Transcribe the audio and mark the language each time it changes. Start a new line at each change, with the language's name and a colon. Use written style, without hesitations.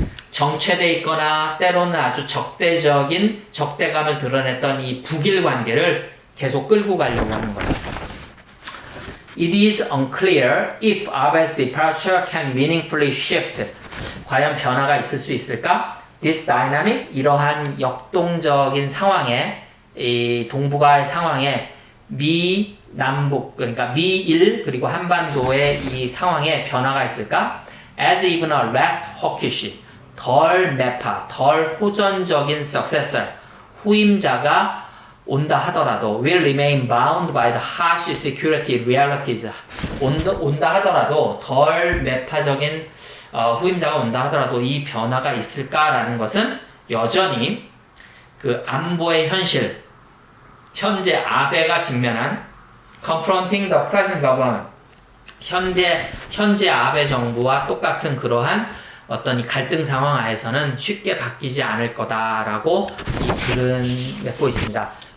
Korean: 정체돼 있거나 때로는 아주 적대감을 드러냈던 이 북일 관계를 계속 끌고 가려고 하는 거죠.
English: It is unclear if Abe's departure can meaningfully shift.
Korean: 과연 변화가 있을 수 있을까?
English: This dynamic,
Korean: 이러한 역동적인 상황에, 이 동북아의 상황에 미, 남북, 그러니까 미일 그리고 한반도의 이 상황에 변화가 있을까?
English: as even a less hawkish,
Korean: 덜 매파, 덜 호전적인
English: successor,
Korean: 후임자가 온다 하더라도
English: will remain bound by the harsh security realities.
Korean: 온다 하더라도 덜 매파적인 후임자가 온다 하더라도 이 변화가 있을까라는 것은 여전히 그 안보의 현실, 현재 아베가 직면한
English: confronting the present government,
Korean: 현재 아베 정부와 똑같은 그러한 어떤 이 갈등 상황 하에서는 쉽게 바뀌지 않을 거다라고 이 글은 맺고 있습니다.